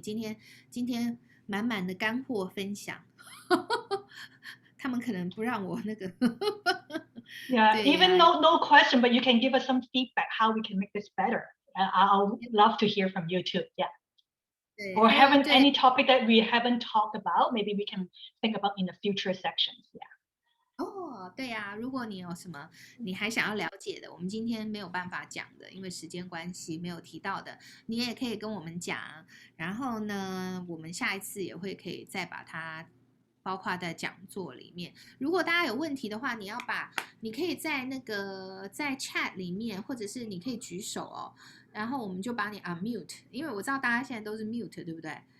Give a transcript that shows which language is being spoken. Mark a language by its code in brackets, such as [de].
[zh] 今天满满的干货分享，他们可能不让我那个。 [en] Yeah, even no question, but you can give us some feedback how we can make this better. I'll love to hear from you too. Yeah. Or haven't any topic that we haven't talked about, maybe we can think about in the future sections. Yeah. [zh] 哦，对呀，如果你有什么你还想要了解的，我们今天没有办法讲的，因为时间关系没有提到的，你也可以跟我们讲。然后呢，我们下一次也会可以再把它包括在讲座里面。如果大家有问题的话，你可以在在 chat 里面，或者是你可以举手哦，然后我们就把你 unmute， 因为我知道大家现在都是 mute， 对不对？